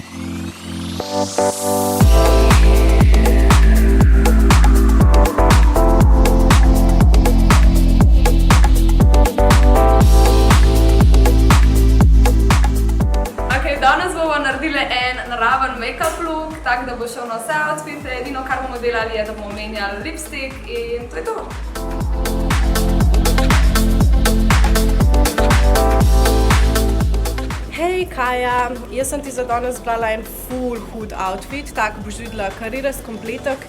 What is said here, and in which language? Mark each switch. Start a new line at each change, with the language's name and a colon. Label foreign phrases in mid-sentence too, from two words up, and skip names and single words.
Slovenian: Danes bomo naredili en naraven
English: make-up look,
Slovenian: tako da bo šel na vse outfite. Edino, kar bomo delali, je, da bomo menjali lipstick in to je to. Hej Kaja, jaz sem ti za danes zbrala en ful hud outfit, tako boš videla karirast kompletek.